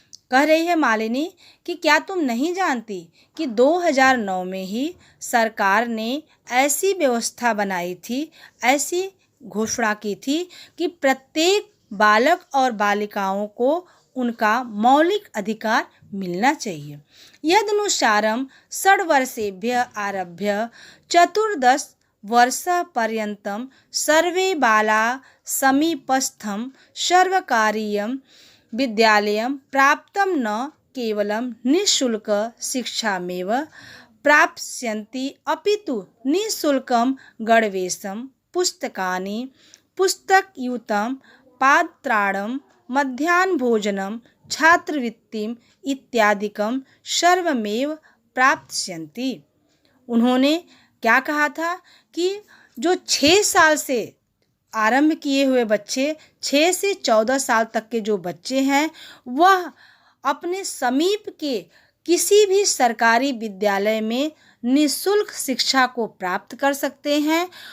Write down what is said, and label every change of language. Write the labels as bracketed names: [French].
[Hindi] कह रही है मालिनी कि क्या तुम नहीं जानती कि 2009 में ही सरकार ने ऐसी व्यवस्था बनाई थी, ऐसी घोषणा की थी कि प्रत्येक बालक और बालिकाओं को उनका मौलिक अधिकार मिलना चाहिए। [Sanskrit] यदनुसारं 6 वर्षेभ्यः आरभ्य 14 वर्षपर्यन्तं सर्वे बालाः समीपस्थं सर्वकारीयं विद्यालयं प्राप्तं न केवलं निःशुल्क शिक्षामेव प्राप्स्यन्ति अपितु निःशुल्कं गणवेशं, पुस्तकानि, पुस्तकयुतं पात्राणं, मध्याह्नभोजनं, छात्रवृत्तिम् इत्यादिकं सर्वमेव प्राप्स्यन्ति। [Hindi] उन्होंने क्या कहा था कि जो 6 साल से आरंभ किए हुए बच्चे, 6 से 14 साल तक के जो बच्चे हैं, वह अपने समीप के किसी भी सरकारी विद्यालय में निःशुल्क शिक्षा को प्राप्त कर सकते हैं।